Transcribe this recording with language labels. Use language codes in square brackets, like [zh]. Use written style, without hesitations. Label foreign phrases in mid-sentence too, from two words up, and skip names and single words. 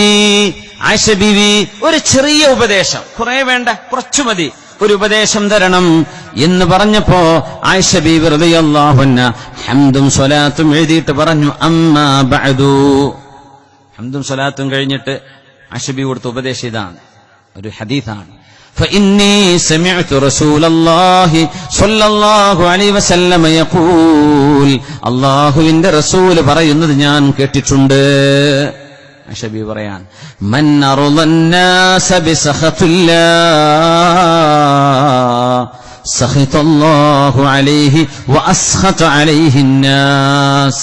[ml] ആയിഷ ബീവി ഒരു ചെറിയ ഉപദേശം, കുറെ വേണ്ട, കുറച്ചു മതി, ഒരു ഉപദേശം തരണം എന്ന് പറഞ്ഞപ്പോ ആയിഷ ബീവി [ar] رضي الله عنها [ml] ഹംദും സ്വലാത്തും എഴുതിയിട്ട് പറഞ്ഞു, [ar] أما بعد. [ml] ഹംദും സ്വലാത്തും കഴിഞ്ഞിട്ട് ആയിഷ ബീവി കൊടുത്ത ഉപദേശം ഇതാണ്, ഒരു ഹദീസാണ്. [ar] فإني سمعت رسول الله صلى الله عليه وسلم يقول. [ml] അല്ലാഹുവിന്റെ റസൂൽ പറയുന്നത് ഞാൻ കേട്ടിട്ടുണ്ട്. ആയിഷ ബീവി പറയാൻ, [ar] من أرضى الناس بسخط الله سخط الله عليه وأسخط عليه الناس.